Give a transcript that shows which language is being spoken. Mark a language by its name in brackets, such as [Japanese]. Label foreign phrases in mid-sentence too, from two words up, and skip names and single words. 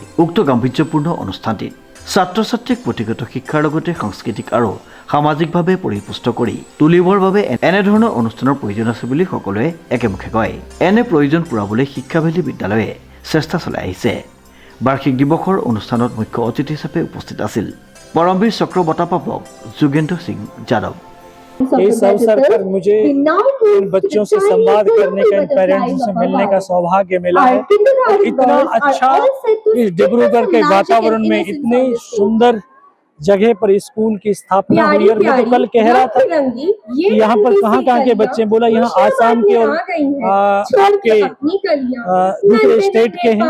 [Assamese] উক্ত গাম্ভীৰ্যপূৰ্ণ অনুষ্ঠানটিত ছাত্ৰ ছাত্ৰীক পুথিগত শিক্ষাৰ লগতে সাংস্কৃতিক আৰু সামাজিকভাৱে পৰিপুষ্ট কৰি তুলিবৰ বাবে এনেধৰণৰ অনুষ্ঠানৰ প্ৰয়োজন আছে বুলি সকলোৱে একেমুখে কয়। এনে প্ৰয়োজন পূৰাবলৈ শিক্ষাভেলী বিদ্যালয়ে চেষ্টা চলাই আহিছে। বাৰ্ষিক দিৱসৰ অনুষ্ঠানত মুখ্য অতিথি হিচাপে উপস্থিত আছিল পৰমবীৰ চক্ৰ বঁটা প্ৰাপক যোগেন্দ্ৰ সিং যাদৱ। [Hindi] इस अवसर पर मुझे इन बच्चों से संवाद करने का, इन पेरेंट्स से मिलने का सौभाग्य मिला है। इतना अच्छा इस डिब्रूगढ़ के वातावरण में इतने सुंदर जगह पर स्कूल की स्थापना हुई। और मैं तो कल कह रहा था कि यहाँ पर कहाँ के बच्चे, बोला यहाँ आसाम के और आपके दूसरे स्टेट के हैं।